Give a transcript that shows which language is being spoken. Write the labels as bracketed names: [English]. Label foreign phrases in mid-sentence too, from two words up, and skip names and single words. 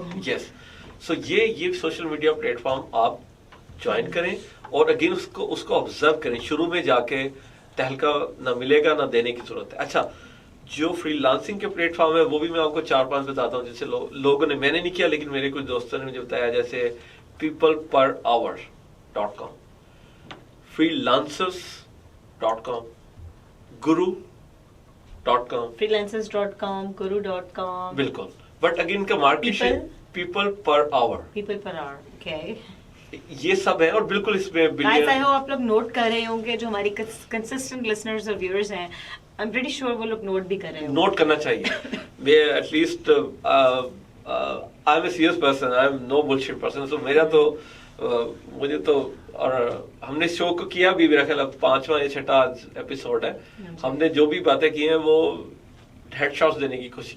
[Hindi] यस, सो ये [English] social media platform [Hindi] आप ज्वाइन करें और अगेन उसको ऑब्जर्व करें। शुरू में जाके तहलका ना मिलेगा, ना देने की जरूरत है। अच्छा, जो फ्रीलांसिंग के प्लेटफॉर्म है वो भी मैं आपको 4-5 बताता हूँ, जैसे लोगों ने, मैंने नहीं किया लेकिन मेरे कुछ दोस्तों ने मुझे बताया, जैसे peopleperhour.com, freelancers.com, guru.com, freelancers.com, guru.com, बिल्कुल, [English] but again [Hindi] का मार्केट people per hour, ओके, ये सब है। और बिल्कुल इसमें गाइस, [English] I hope [Hindi] आप लोग नोट कर रहे होंगे, जो हमारी [English] consistent listeners [Hindi] और व्यूअर्स हैं, [English] I am pretty sure [Hindi] वो लोग नोट भी कर रहे होंगे। नोट करना चाहिए। मैं एटलीस्ट [English] I am a serious person, I am no bullshit person, [Hindi] सो मेरा तो मुझे तो, और हमने शो को किया भी, मेरा ख्याल 5वां या 6ठा एपिसोड है, हमने जो भी बातें की हैं वो हेडशॉट्स देने की कोशिश की।